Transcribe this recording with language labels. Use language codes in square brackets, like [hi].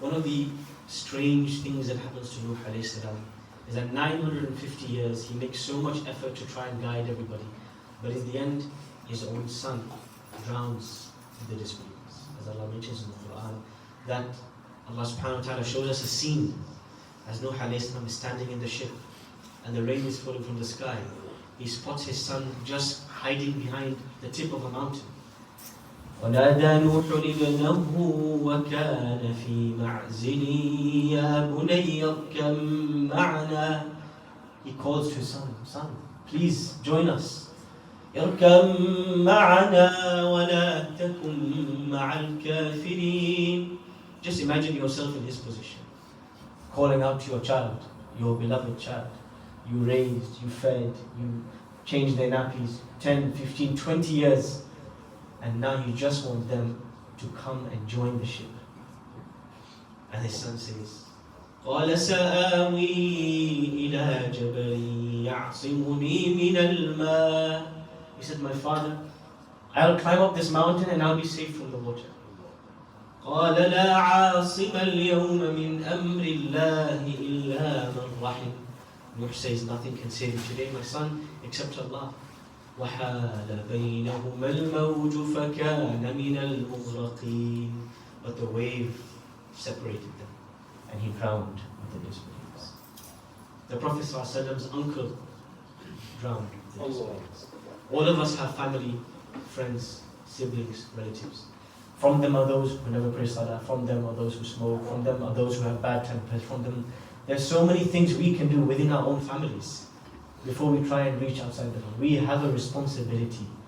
[en] One of the strange things that happens to Nuh alayhi salam is that 950 years he makes so much effort to try and guide everybody, but in the end his own son drowns the disbelievers. As Allah mentions in the Qur'an, that Allah subhanahu wa ta'ala shows us a scene as Nuh alayhi salam is standing in the ship and the rain is falling from the sky. He spots his son just hiding behind the tip of a mountain. [ar] ونادى نوح ابنه وكان في معزل يا بني اركب معنا. [en] He calls to his son, please join us. [ar] اركب معنا ولا تكن مع الكافرين. [en] Just imagine yourself in his position, calling out to your child, your beloved child. You raised, you fed, you changed their nappies 10, 15, 20 years. And now you just want them to come and join the ship. And his son says, [ar] قال سآوي إلى جبل يعصمني من الماء. [en] He said, my father, I'll climb up this mountain and I'll be safe from the water. [ar] قال لا عاصم اليوم من أمر الله إلا من رحم. [en] Nuh says, nothing can save you today, my son, except Allah. [ar] وحال بينهما الموج فكان من المغرقين. [en] But the wave separated them and he drowned with the disbelievers. The Prophet ﷺ's uncle drowned with the disbelievers. All of us have family, friends, siblings, relatives. From them are those who never pray salah, from them are those who smoke, from them are those who have bad tempers, from them there's so many things we can do within our own families before we try and reach outside the home. We have a responsibility.